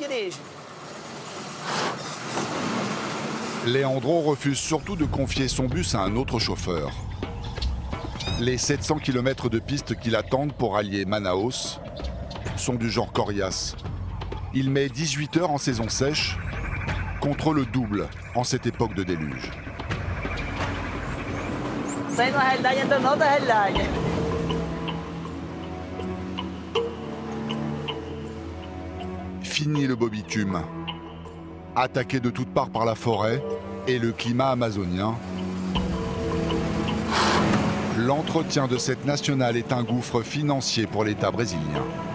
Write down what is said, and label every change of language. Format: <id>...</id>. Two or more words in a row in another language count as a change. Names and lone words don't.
<fr>Leandro refuse surtout de confier son bus à un autre chauffeur. Les 700 km de piste qui l'attendent pour allier Manaus sont du genre coriace. Il met 18 heures en saison sèche, contre le double en cette époque de déluge.</fr> <pt>Isso aí, na realidade, entra noutra realidade.</pt> <fr>Fini le beau bitume. Attaqué de toutes parts par la forêt et le climat amazonien, l'entretien de cette nationale est un gouffre financier pour l'État brésilien.</fr>